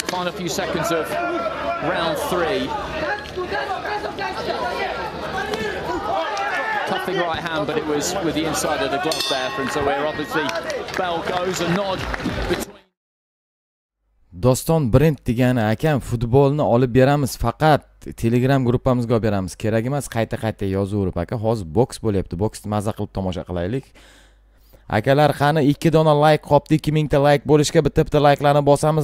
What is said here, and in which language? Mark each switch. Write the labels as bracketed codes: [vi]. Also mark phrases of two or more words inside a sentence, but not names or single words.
[en] Final few seconds of round 3. Cuffing right hand, but it was with the inside of the glove there from Zoirov. Obviously, bell goes, a nod between. [uz] Doston brend degani akam, futbolni olib beramiz, faqat Telegram gruppamizga olib beramiz. Kerak emas qayta-qayta yozaverib aka. Hozir boks bo'lyapti. Boksni maza qilib tomosha qilaylik. Akalar, qani 2 dona like qopdi, 2000 ta like bo'lishga bitta like'larni bosamiz.